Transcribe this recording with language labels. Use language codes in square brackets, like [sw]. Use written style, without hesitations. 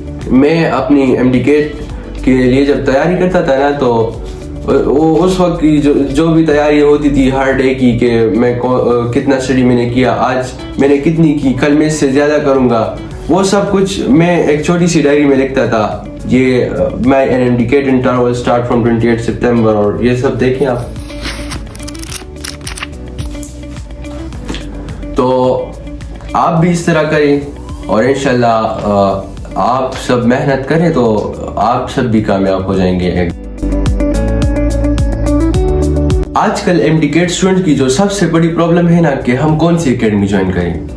[ur] میں اپنی M D CAT کے لیے جب تیاری کرتا تھا نا تو اس وقت کی جو بھی تیاری ہوتی تھی ہر ڈے کی, کہ میں کتنا اسٹڈی میں نے کیا, آج میں نے کتنی کی, کل میں اس سے زیادہ کروں گا, وہ سب کچھ میں ایک چھوٹی سی ڈائری میں لکھتا تھا. یہ [en] my MDCAT intern will start from 28 September, [ur] اور یہ سب دیکھیں آپ. تو آپ بھی اس طرح کریں اور انشاءاللہ آپ سب محنت کریں تو آپ سب بھی کامیاب ہو جائیں گے. آج کل MDCAT اسٹوڈنٹ کی جو سب سے بڑی پرابلم ہے نا کہ ہم کون سی اکیڈمی جوائن کریں.